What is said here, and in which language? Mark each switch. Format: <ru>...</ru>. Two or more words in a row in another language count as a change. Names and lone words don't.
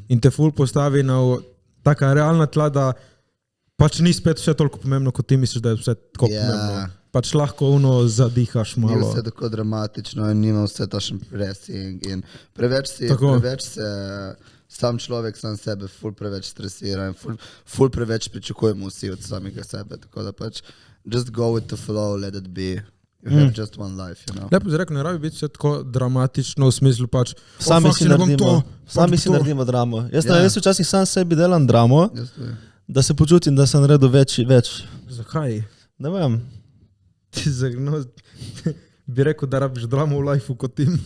<sl>In te ful postavi na taka realna tla, da pač ni spet vse toliko pomembno, kot ti misliš, da je vse tako pomembno. Pač lahko zadihaš malo. Ni vse tako dramatično in nima vse tašen pressing in preveč se sam človek sam sebe ful preveč stresira in ful preveč pričakujemo vsi od samega sebe, tako da pač</sl> <en>just go with the flow, let it be. You have just one life, you know.</en> <sl>Lepo si rekel, ne rabi biti vse tako dramatično v smislu pač sami si naredimo dramo. Jaz včasih sam sebi delam dramo, da se počutim, da sem naredil več. Zakaj? Ne vem. Bi rekel, da rabiš dramo v lifeu kot tim.</sl>